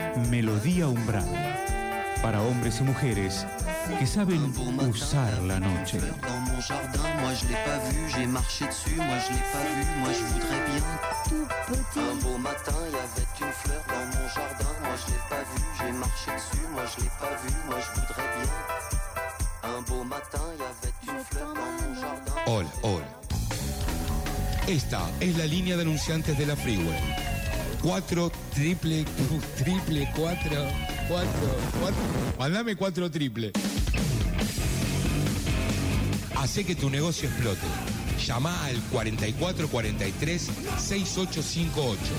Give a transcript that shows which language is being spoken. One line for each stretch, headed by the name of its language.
Spanish: Melodía Umbral, para hombres y mujeres que saben usar la noche.
French: Dans mon jardin, moi je l'ai pas vu, j'ai marché dessus, moi je l'ai pas vu, moi je voudrais bien. Un beau matin, il y avait une fleur dans mon jardin, moi je l'ai pas vu, j'ai marché dessus, moi je l'ai pas vu, moi je voudrais bien. Un beau matin, il y avait une fleur dans mon jardin.
Spanish: Hola, hola. Esta es la línea de anunciantes de la Freeway. 4 triple 4 4 4. Mandame 4 triple. Hacé que tu negocio explote. Llamá al 4443-6858.